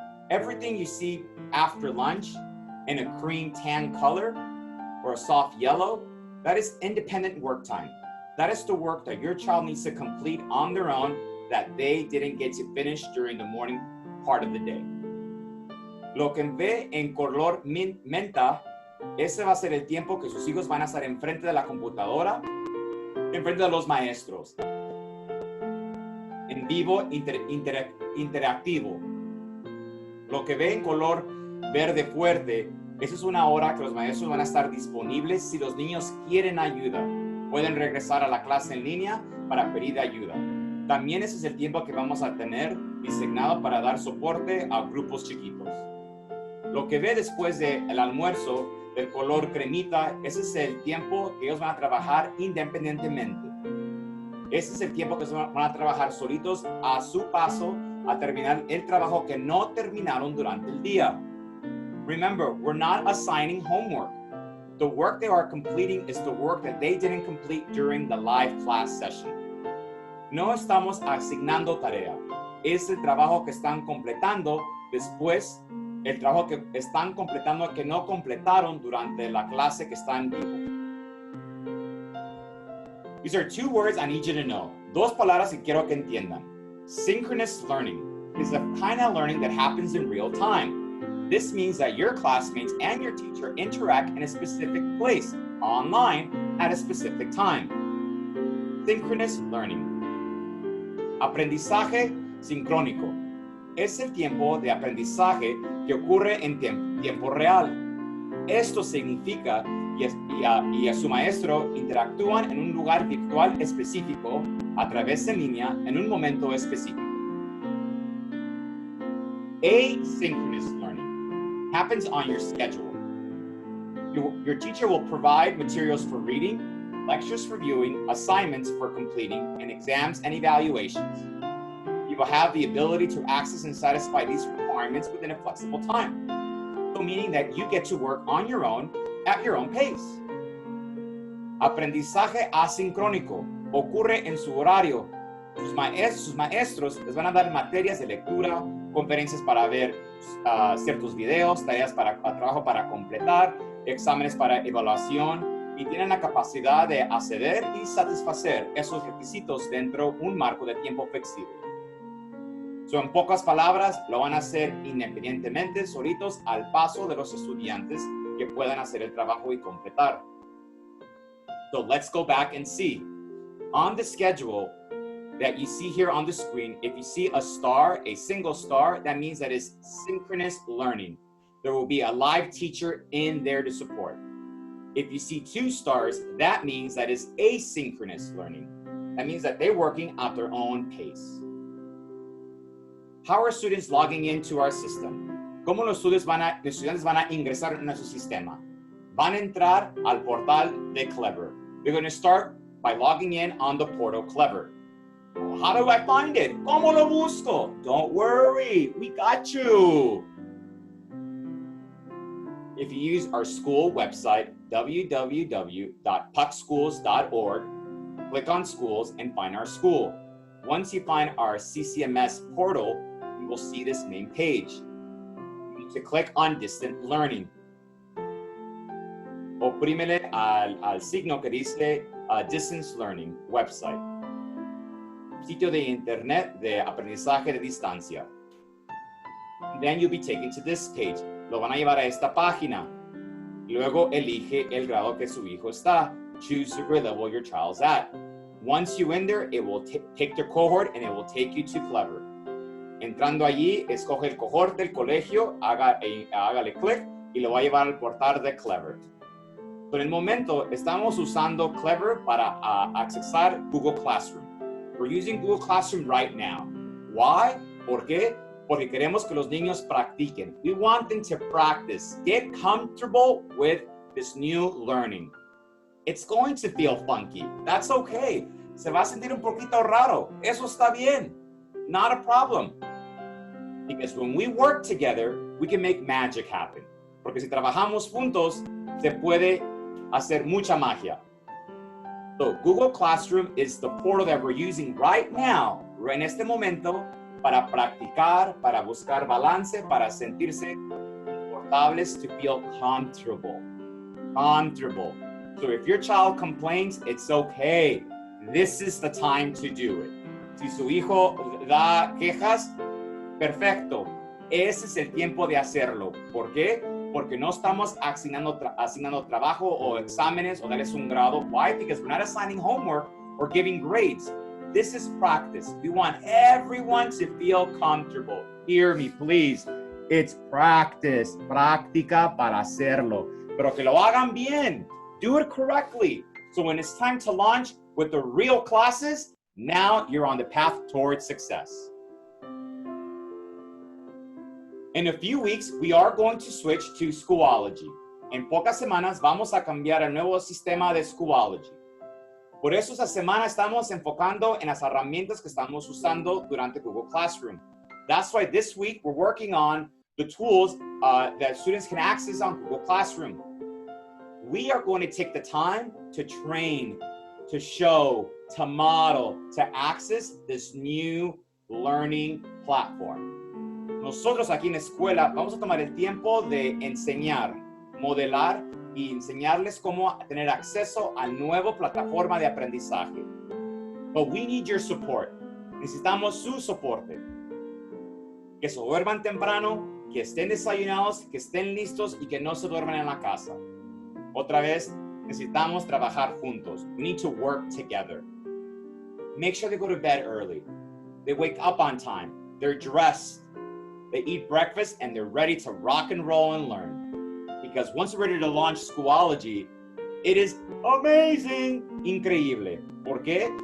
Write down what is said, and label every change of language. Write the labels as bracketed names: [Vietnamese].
[English] Everything you see after lunch in a cream tan color or a soft yellow, that is independent work time. That is the work that your child needs to complete on their own that they didn't get to finish during the morning part of the day. [Spanish] Lo que ve en color menta, ese va a ser el tiempo que sus hijos van a estar enfrente de la computadora, enfrente de los maestros. En vivo, interactivo. Lo que ve en color verde fuerte, esa es una hora que los maestros van a estar disponibles si los niños quieren ayuda. Pueden regresar a la clase en línea para pedir ayuda. También ese es el tiempo que vamos a tener designado para dar soporte a grupos chiquitos. Lo que ve después del almuerzo, del color cremita, ese es el tiempo que ellos van a trabajar independientemente. Ese es el tiempo que van a trabajar solitos a su paso a terminar el trabajo que no terminaron durante el día. [English] Remember, we're not assigning homework. The work they are completing is the work that they didn't complete during the live class session. [Spanish] No estamos asignando tarea. Es el trabajo que están completando después el trabajo que están completando que no completaron durante la clase que está en vivo. [English] These are two words I need you to know. [Spanish] Dos palabras que quiero que entiendan. [English] Synchronous learning is the kind of learning that happens in real time. This means that your classmates and your teacher interact in a specific place, online, at a specific time. Synchronous learning. [Spanish] Aprendizaje sincrónico. Es el tiempo de aprendizaje que ocurre en tiempo real. Esto significa y a su maestro interactúan en un lugar virtual específico a través de línea en un momento específico. [English] Asynchronous learning happens on your schedule. Your teacher will provide materials for reading, lectures for viewing, assignments for completing, and exams and evaluations. You will have the ability to access and satisfy these requirements within a flexible time. So meaning that you get to work on your own at your own pace. [Spanish] Aprendizaje asincrónico ocurre en su horario. Sus maestros les van a dar materias de lectura, conferencias para ver ciertos videos, tareas para trabajo para completar, exámenes para evaluación y tienen la capacidad de acceder y satisfacer esos requisitos dentro de un marco de tiempo flexible. So, en pocas palabras, lo van a hacer independientemente, solitos, al paso de los estudiantes que puedan hacer el trabajo y completar. [English] So let's go back and see. On the schedule that you see here on the screen, if you see a star, a single star, that means that is synchronous learning. There will be a live teacher in there to support. If you see two stars, that means that is asynchronous learning. That means that they're working at their own pace. How are students logging into our system? [Spanish] ¿Cómo los estudiantes van a ingresar en nuestro sistema? Van a entrar al portal de Clever. [English] We're going to start by logging in on the portal Clever. How do I find it? [Spanish] ¿Cómo lo busco? [English] Don't worry, we got you. If you use our school website, www.puckschools.org, click on schools and find our school. Once you find our CCMS portal, you will see this main page. You need to click on distant learning. [Spanish] Oprímele al signo que dice [English] distance learning website. [Spanish] Sitio de internet de aprendizaje de distancia. [English] Then you'll be taken to this page. [Spanish] Lo van a llevar a esta página. Luego elige el grado que su hijo está. [English] Choose the grade level your child's at. Once you enter, it will take their cohort and it will take you to Clever. [Spanish] Entrando allí, escoge el cohort del colegio, hágale clic y lo va a llevar al portal de Clever. Por el momento, estamos usando Clever para accesar Google Classroom. [English] We're using Google Classroom right now. Why? [Spanish] ¿Por qué? Porque queremos que los niños practiquen. [English] We want them to practice. Get comfortable with this new learning. It's going to feel funky. That's okay. [Spanish] Se va a sentir un poquito raro. Eso está bien. [English] Not a problem. Because when we work together, we can make magic happen. [Spanish] Porque si trabajamos juntos, se puede hacer mucha magia. [English] So Google Classroom is the portal that we're using right now, [Spanish] en este momento, para practicar, para buscar balance, para sentirse confortables, [English] to feel comfortable. Comfortable. So if your child complains, it's okay. This is the time to do it. [Spanish] Si su hijo da quejas, perfecto. Ese es el tiempo de hacerlo. ¿Por qué? Porque no estamos asignando trabajo o exámenes o darles un grado. [English] Why? Because we're not assigning homework or giving grades. This is practice. We want everyone to feel comfortable. Hear me, please. It's practice. [Spanish] Práctica para hacerlo. Pero que lo hagan bien. [English] Do it correctly. So when it's time to launch with the real classes, now you're on the path towards success. In a few weeks, we are going to switch to Schoology. [Spanish] En pocas semanas vamos a cambiar al nuevo sistema de Schoology. Por eso esta semana estamos enfocando en las herramientas que estamos usando durante Google Classroom. [English] That's why this week we're working on the tools that students can access on Google Classroom. We are going to take the time to train, to show, to model, to access this new learning platform. [Spanish] Nosotros aquí en la escuela vamos a tomar el tiempo de enseñar, modelar y enseñarles cómo tener acceso a nueva plataforma de aprendizaje. [English] But we need your support. [Spanish] Necesitamos su soporte. Que se duerman temprano, que estén desayunados, que estén listos y que no se duerman en la casa. Otra vez, necesitamos trabajar juntos. [English] We need to work together. Make sure they go to bed early. They wake up on time. They're dressed. They eat breakfast and they're ready to rock and roll and learn. Because once we're ready to launch Schoology, it is amazing, [Spanish] increíble. ¿Por qué?